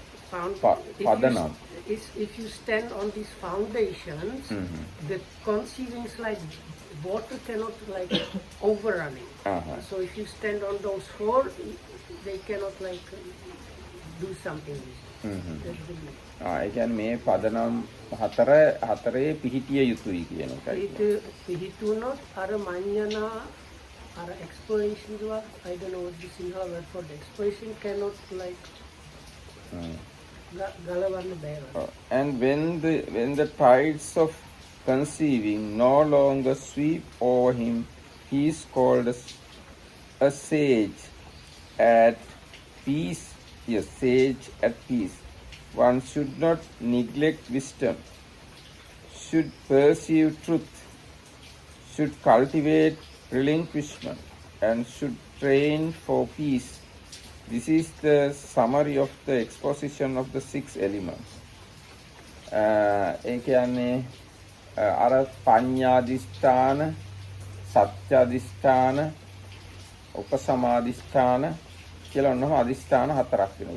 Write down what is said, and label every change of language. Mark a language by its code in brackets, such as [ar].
[si] පදනම්. [en] If you stand on these foundations, the conceiving is like water cannot like overrunning. So if you stand on those 4, they cannot like do something. That's the meaning. [si] ඒ කියන්නේ මේ පදනම් හතරේ පිහිටිය යුතුයි කියන එකයි. පිහිටුනොත් අර මඤ්ඤණා අර [en] exploration I don't know what the Sinhala word for the exploration cannot like [si] ගලවන්න බෑ. [en] And when the tides of conceiving no longer sweep over him, he is called a sage at peace. Yes, sage at peace. One should not neglect wisdom, should pursue truth, should cultivate relinquishment, and should train for peace. This is the summary of the exposition of the 6 elements. [si] ඒ කියන්නේ අර පඤ්ඤාදිස්ථාන, සත්‍යාදිස්ථාන, උපසමාදිස්ථාන කියලා ඔන්නම අදිස්ථාන 4ක් වෙනවා.